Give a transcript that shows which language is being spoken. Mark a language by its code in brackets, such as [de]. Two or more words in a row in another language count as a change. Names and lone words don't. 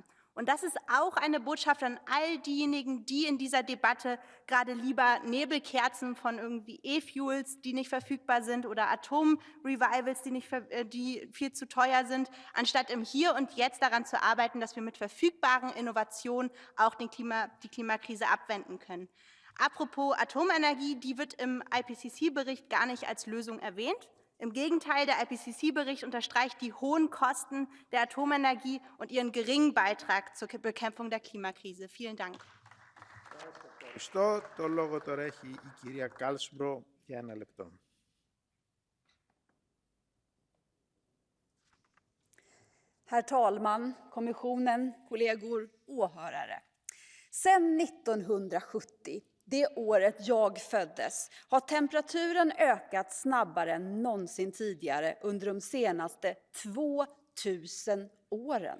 [de] Und das ist auch eine Botschaft an all diejenigen, die in dieser Debatte gerade lieber Nebelkerzen von irgendwie E-Fuels, die nicht verfügbar sind, oder Atom-Revivals, die viel zu teuer sind, anstatt im Hier und Jetzt daran zu arbeiten, dass wir mit verfügbaren Innovationen auch die Klimakrise abwenden können. Apropos Atomenergie, die wird im IPCC-Bericht gar nicht als Lösung erwähnt. Im Gegenteil, der IPCC-Bericht unterstreicht die hohen Kosten der Atomenergie und ihren geringen Beitrag zur Bekämpfung der Klimakrise. Vielen Dank. [el] Ευχαριστώ. Το λόγο τώρα έχει η κυρία Κάλσμπρο για 1 λεπτό. [sv] Herr talman, kommissionen, kollegor, åhörare. Sedan 1970, det året jag föddes, har temperaturen ökat snabbare än någonsin tidigare under de senaste 2000 åren.